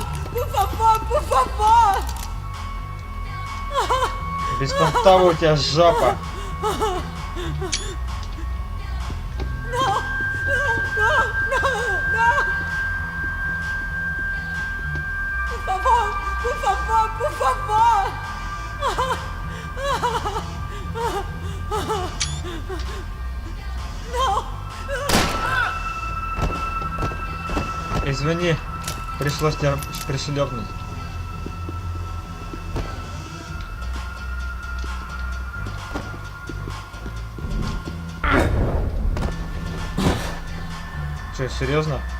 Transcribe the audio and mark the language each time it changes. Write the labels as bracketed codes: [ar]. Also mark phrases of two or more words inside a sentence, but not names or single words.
[pt] Por favor, por favor! [ru] Беспонтово у тебя жопа. [pt] Não! Não! Não! Não! Por favor! Por favor! Por favor! Não! [ru] Извини, пришлось тебя пришлепнуть. Че, серьезно?